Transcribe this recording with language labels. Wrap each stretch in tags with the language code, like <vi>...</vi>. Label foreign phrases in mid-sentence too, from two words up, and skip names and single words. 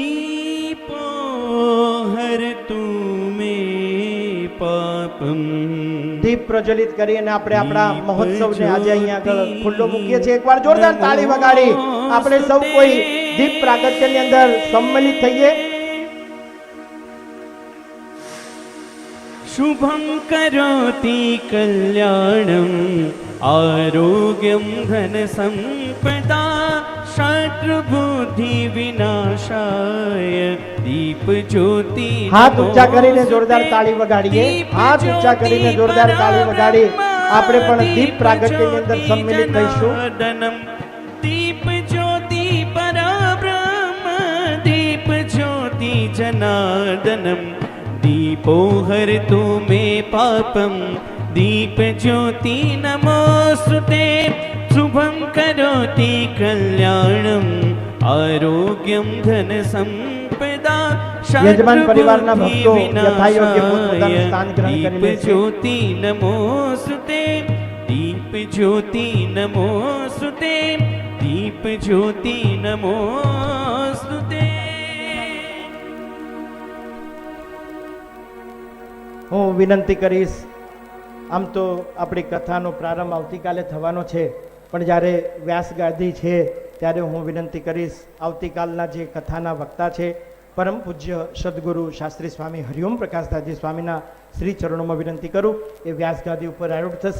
<sa>दीपो हर तुमे पापम्</sa> <gu>દીપ પ્રજ્વલિત કરી અને આપણે આપણા મહોત્સવને આજે અહીંયા આગળ ખુલ્લો મૂકીએ છીએ. એકવાર જોરદાર તાળી વગાડી આપણે સૌ કોઈ દીપ પ્રાગટ્યની અંદર સંમિલિત થઈએ.</gu> <sa>शुभं करोति कल्याणं आरोग्यं धनसम्पदा शत्रुबुद्धि विनाशाय दीप ज्योति</sa> <gu>હાથ ઊંચા કરીને જોરદાર તાળી વગાડીએ. હાથ ઊંચા કરીને જોરદાર તાળી વગાડી આપણે પણ દીપ પ્રાગટ્યની અંદર સંમિલિત થઈશું.</gu> <sa>दीप ज्योति परब्रह्म दीप ज्योति जनार्दनम् दीपो हरतु मे पापं दीप ज्योति नमोस्तुते शुभं करोति कल्याणं आरोग्यं धन संपदा</sa> <gu>યજમાન પરિવારના ભક્તો યથાયોગ્ય પોતપોતાનું સ્થાન ગ્રહણ કરી</gu> <sa>दीप</sa> <gu>લે છે.</gu> <sa>ज्योति नमोस्तुते दीप ज्योति नमोस्तुते दीप ज्योति नमोस्तुते.</sa> <gu>હું વિનંતી કરીશ, આમ તો આપણી કથાનો પ્રારંભ આવતીકાલે થવાનો છે, પણ જ્યારે વ્યાસગાદી છે ત્યારે હું વિનંતી કરીશ આવતીકાલના જે કથાના વક્તા છે પરમ પૂજ્ય સદગુરુ શાસ્ત્રી સ્વામી હરિઓમ પ્રકાશદાસજી સ્વામીના શ્રી ચરણોમાં વિનંતી કરું એ વ્યાસગાદી ઉપર આરૂઢ થશે.</gu>